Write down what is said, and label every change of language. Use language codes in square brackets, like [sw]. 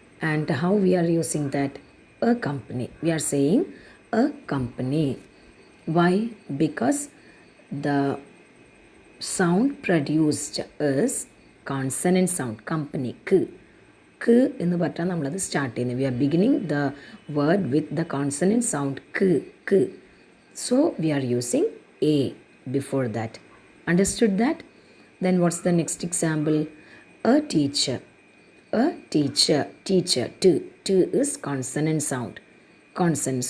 [en] And how we are using that? A company. We are saying a company. Why? Because the sound produced is consonant sound. Company. [ml] K എന്ന് പറഞ്ഞാൽ നമ്മളത് start ചെയ്യുന്നത്. [en] We are beginning the word with the consonant sound k. So we are using a before that. Understood that? Then what's the next example? A teacher. Teacher. T is consonant sound. Consonant.